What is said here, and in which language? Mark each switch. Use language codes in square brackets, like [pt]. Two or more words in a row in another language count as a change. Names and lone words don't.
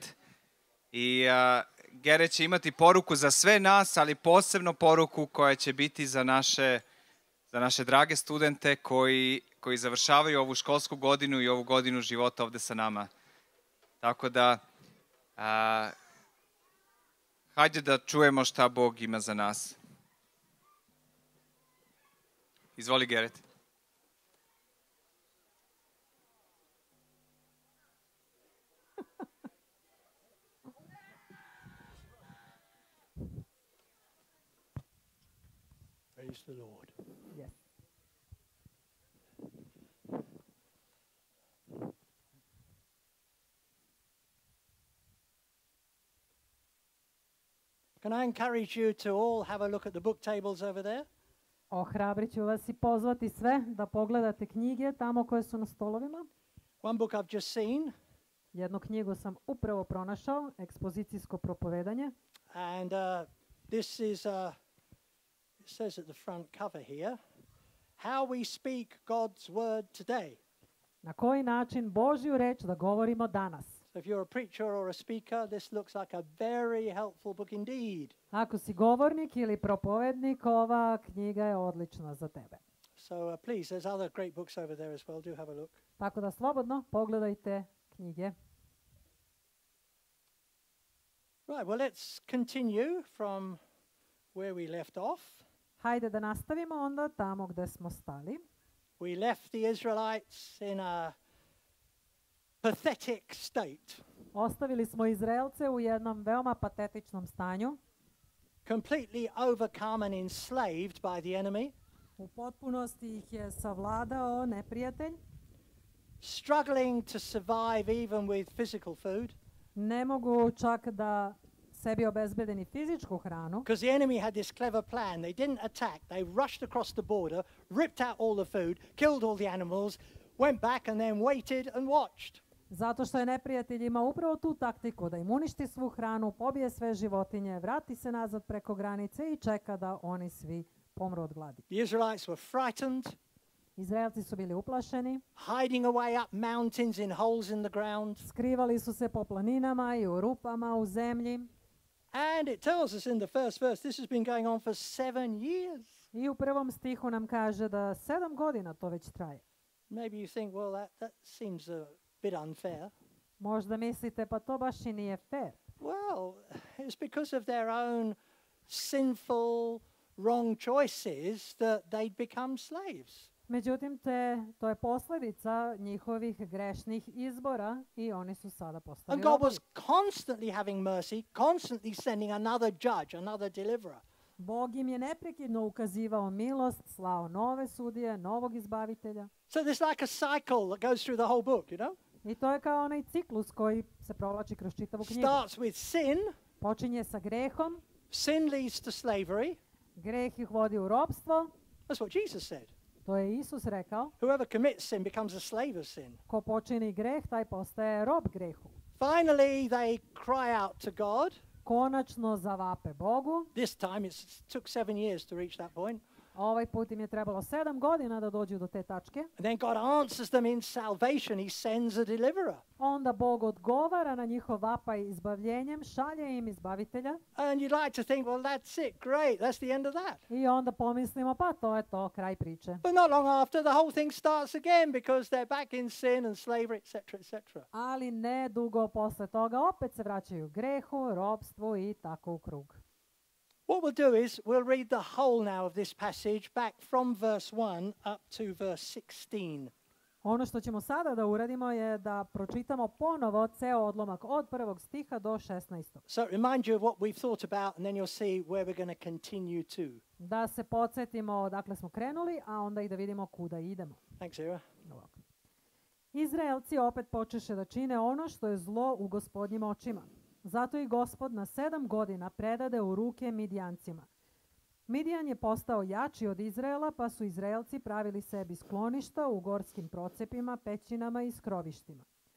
[sr] I Gareth će imati poruku za sve nas, ali posebno poruku koja će biti za naše drage studente koji završavaju ovu školsku godinu i ovu godinu života ovde sa nama. Tako da, hajde da čujemo šta Bog ima za nas. Izvoli, Gareth. [en] Praise the Lord. Yes. Can I encourage you to all have a look at the book tables over there? [sr] Ohrabrit ću vas i pozvati sve da pogledate knjige tamo koje su na stolovima. [en] One book I've just seen, [sr] Jednu knjigu sam upravo pronašao, Ekspozicijsko propovedanje. [en] and this is, it says at the front cover here, How We Speak God's Word Today. [sr] Na koji način Božju reč da govorimo danas? [en] So if you're a preacher or a speaker, this looks like a very helpful book indeed. [sr] Ako si govornik ili propovednik, ova knjiga je odlična za tebe. [en] So please, there's other great books over there as well. Do have a look. [sr] Tako da slobodno pogledajte knjige. [en] Right, well, let's continue from where we left off. [sr] Hajde da nastavimo onda tamo gde smo stali. [en] We left the Israelites in a pathetic state, [sr] Ostavili smo Izraelce u jednom veoma patetičnom stanju. [en] completely overcome and enslaved by the enemy, [sr] U potpunosti ih je savladao neprijatelj. [en] struggling to survive even with physical food, [sr] Ne mogu čak da sebi obezbede ni fizičku hranu, [en] because the enemy had this clever plan. They didn't attack. They rushed across the border, ripped out all the food, killed all the animals, went back and then waited and watched. [sr] zato što je neprijatelj imao upravo tu taktiku da im uništi svu hranu, pobije sve životinje, vrati se nazad preko granice i čeka da oni svi pomru od gladi. [en] The Israelites were frightened, [sr] Izraelci su bili uplašeni, [en] hiding away up mountains in holes in the ground. [sr] skrivali su se po planinama i u rupama u zemlji. [en] And it tells us in the first verse, this has been going on for 7 years. [sr] I u prvom stihu nam kaže da 7 godina to već traje. [en] Maybe you think, well, that seems a bit unfair. [sr] Možda mislite, pa to baš i nije fair. [en] Well, it's because of their own sinful, wrong choices that they'd become slaves. [sr] Međutim, to je posljedica njihovih grešnih izbora i oni su sada postali [en] And God [sr] robovi. [en] was constantly having mercy, constantly sending another judge, another deliverer. [sr] Bog im je neprekidno ukazivao milost, slao nove sudije, novog izbavitelja. [en] So there's like a cycle that goes through the whole book, you know? [sr] I to je kao onaj ciklus koji se provlači kroz čitavu knjigu. [en] Starts with sin. [sr] Počinje sa grehom, [en] Sin leads to slavery. [sr] greh ih vodi u ropstvo, [en] That's what Jesus said. [sr] to je Isus rekao. [en] Whoever commits sin becomes a slave of sin. [sr] Ko počini greh, taj postaje rob grehu. [en] Finally, they cry out to God. [sr] Konačno zavape Bogu. [en] This time it took 7 years to reach that point. [sr] Ovaj put im je trebalo 7 godina da dođu do te tačke. [en] And then God answers them in salvation. He sends a deliverer. [sr] Onda Bog odgovara na njihov vapaj izbavljenjem, šalje im izbavitelja. [en] And you'd like to think, well, that's it. Great. That's the end of that. [sr] I onda pomislimo, pa to je to, kraj priče. [en] But not long after, the whole thing starts again because they're back in sin and slavery, etc., etc. [sr] Ali ne dugo posle toga opet se vraćaju grehu, ropstvu i tako u krug. [en] What we'll do is we'll read the whole now of this passage back from verse 1 up to verse 16. [sr] Ono što ćemo sada da uradimo je da pročitamo ponovo ceo odlomak od 1. stiha do 16. [en] So remind you of what we've thought about, and then you'll see where we're going to continue to. [sr] Da se podsjetimo odakle smo krenuli, a onda i da vidimo kuda idemo. [en] Thanks, Ira. [sr] Ovako. Izraelci opet počeše da čine ono što je zlo u Gospodnjim očima. Zato i Gospod na 7 godina predade u ruke Midijancima. Midijan je postao jači od Izraela, pa su Izraelci pravili sebi skloništa u gorskim procepima, pećinama i skrovištima.